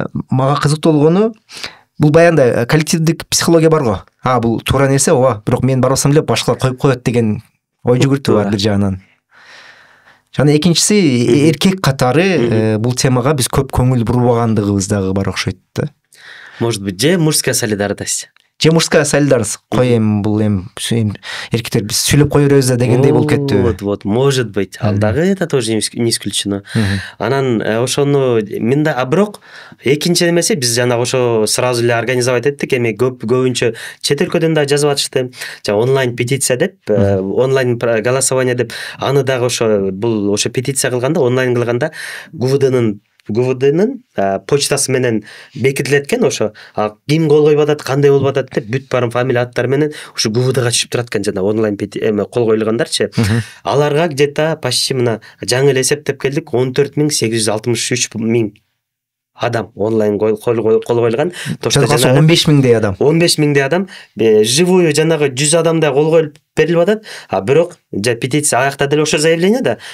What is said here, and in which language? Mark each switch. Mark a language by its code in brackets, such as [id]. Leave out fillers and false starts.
[ky] Мага кызыктуу болгону бул баягындай коллективдик психология бар го. Бул туура нерсе, ооба, бирок мен барбасам эле башкалар коюп коет деген ой жүгүртүү бар бир жагынан. Жана экинчиси эркек катары бул темага биз көп көңүл бурбагандыгыбыз дагы бар окшойт да. [ru] Может быть, же мужская солидарность. Же мужская солидарность. [ky] Коем бул эркектер биз сүйлөп кое беребиз дегендей болуп кетти. [ru] Вот, может быть. [ky] Ал дагы [ru] это тоже не исключено. [ky] Анан ошону менде бирок экинчи эмеси биз жана ошо сразу эле организовать эттик. Эми көбүнчө чет өлкөдөн да жазып атышты. Онлайн петиция деп, онлайн голосование деп, аны дагы ошо бул ошо петиция кылганда, онлайн кылганда ГУВДнын почтасы менен бекитилет экен. Ошо ким кол койуп атат, кандай болуп атат деп бүт баарын фамилия аттары менен ушу ГУВДга түшүп турат экен. Жана онлайн кол коюлгандарчы. Аларга [ru] где-то почти [ky] мына жаңы эле эсептеп келдик, 14 863 000 адам онлайн кол коюлган. 15 000дей адам. 15 000дей адам живую жанагы 100 адамдай кол коюлуп берилип атат. Бирок петиция аякта деле ошо заявление да.